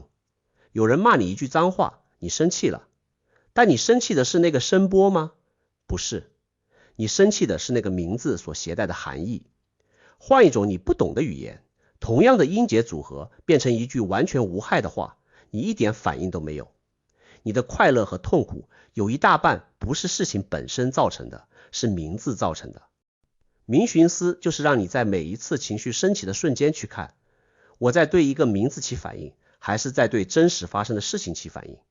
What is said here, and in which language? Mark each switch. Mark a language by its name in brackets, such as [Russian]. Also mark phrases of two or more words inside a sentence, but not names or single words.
[Chinese] 有人罵你一句髒話，你生氣了，但你生氣的是那個聲波嗎？不是，你生氣的是那個名字所攜帶的含義。換一種你不懂的語言，同樣的音節組合變成一句完全無害的話，你一點反應都沒有。你的快樂和痛苦有一大半不是事情本身造成的，是名字造成的。明尋思就是讓你在每一次情緒升起的瞬間去看，我在對一個名字起反應，還是在对真實發生的事情起反應。